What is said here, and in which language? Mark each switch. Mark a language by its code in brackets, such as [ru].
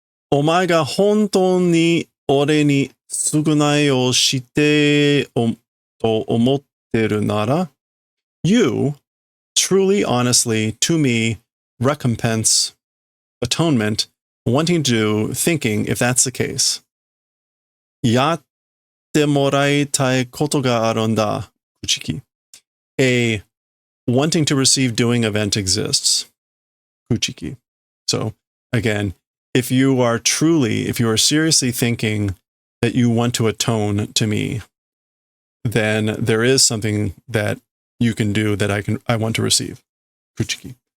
[ja] お前が本当に俺に償いをしてと思ってるなら、 [en] you truly, honestly, to me, recompense, atonement, wanting to, thinking, if that's the case. [ja] やってもらいたいことがあるんだ、Kuchiki. [en] A wanting to receive doing event exists, Kuchiki. So, again, if you are seriously thinking that you want to atone to me, then there is something that you can do that I want to receive. Kuchiki.